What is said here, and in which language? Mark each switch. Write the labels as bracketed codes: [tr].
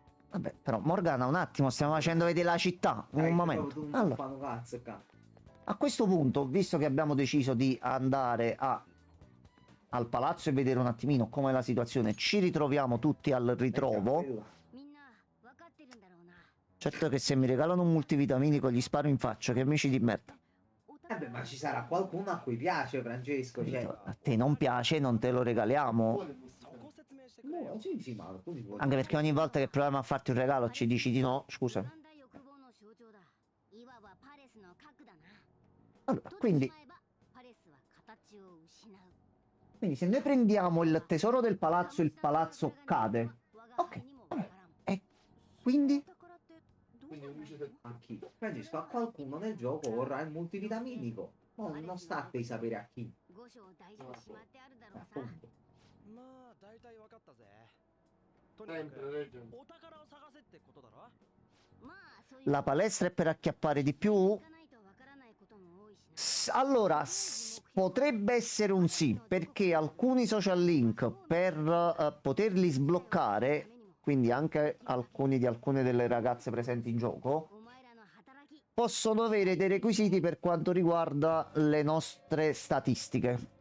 [it] Vabbè, però Morgana, un attimo, stiamo facendo vedere la città, un Dai, momento. proprio tu non Allora, fanno cazzo qua. a questo punto, visto che abbiamo deciso di andare al palazzo e vedere un attimino com'è la situazione, ci ritroviamo tutti al ritrovo. [ja] みんな分かってるんだろうな [it] Certo che se mi regalano un multivitaminico gli sparo in faccia, che amici di merda. Beh, ma ci sarà qualcuno a cui piace, Francesco, cioè... A te non piace, non te lo regaliamo. [ja] そこ説明してくれよ [it] No, sì, sì, ma tu mi puoi... Anche perché ogni volta che proviamo a farti un regalo ci dici di no, scusa. [ja] 三大欲望の象徴だいわばパレスの核だな [it] Allora, [ja] とってし [it] quindi [ja] まえばパレスは形を失う [it] Quindi se noi prendiamo il tesoro del palazzo, il palazzo cade. Ok, vabbè. E quindi? Quindi un luce del... A chi? Francesco, a qualcuno nel gioco vorrà il multivitaminico. Non sta a te di sapere a chi. [ja] 五章大事にしまってあるだろうさ [it] Appunto. [ja] まあ大体分かったぜとにか [it] Sempre legge. [ja] お宝を探せってことだろまあそういう [it] La palestra è per acchiappare di più? [ja] 行かないとわからないことも多いしな [it] Allora, potrebbe essere un sì, perché alcuni social link per poterli sbloccare, quindi anche alcuni di alcune delle ragazze presenti in gioco, [ja] お前らの働き [it] possono avere dei requisiti per quanto riguarda le nostre statistiche.